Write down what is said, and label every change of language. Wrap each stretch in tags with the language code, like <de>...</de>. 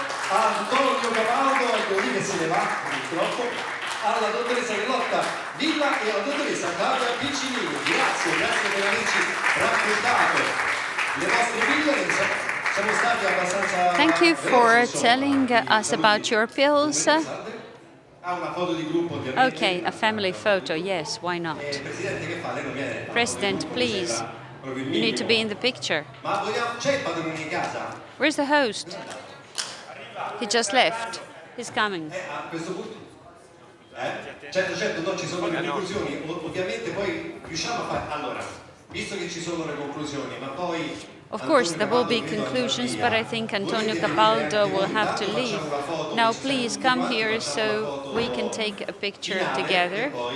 <it>Antonio Capaldo, ecco lì che se ne va, purtroppo, alla dottoressa Carlotta Villa e alla dottoressa Claudia Piccinini. Grazie per averci raccontato le vostre pillole. Siamo stati abbastanza</it> <en>Thank you for</en> <it>veloci,</it> <en>telling us about your pills.</en> <it>Ha una foto di gruppo, ovviamente.</it> <en>Okay, a family photo, yes, why not?</en> <it>Presidente, che fa? Lei non viene?</it> <en>President, please, you need to be in the picture.</en> <it>Ma c'è il padrone di casa?</it> <en>Where's the host? He just left. He's coming.</en> <it>A questo punto? Certo, no, ci sono le conclusioni. Ovviamente poi riusciamo a fare... Allora, visto che ci sono le conclusioni, ma poi...</it> <en>Of course, there will be conclusions, but I think Antonio Capaldo will have to leave. Now, please come here so we can take a picture together.</en>